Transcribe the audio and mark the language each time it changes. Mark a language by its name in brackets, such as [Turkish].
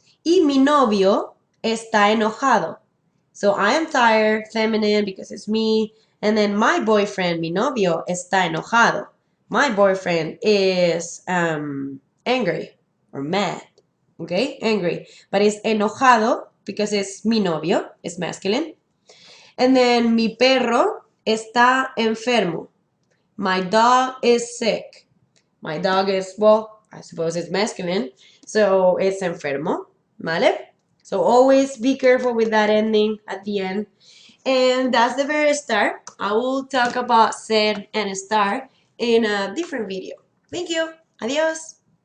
[Spanish] Y mi novio está enojado. [English] So I am tired, feminine, because it's me. And then my boyfriend, [Spanish] mi novio, está enojado. [English] My boyfriend is angry or mad. Okay, angry. But it's enojado because it's mi novio, it's masculine. [Spanish] And then mi perro está enfermo. [English] My dog is sick. My dog is, well, I suppose it's masculine. So it's enfermo. ¿Vale? So always be careful with that ending at the end. And that's the very start. I will talk about ser and estar in a different video. Thank you. Adios.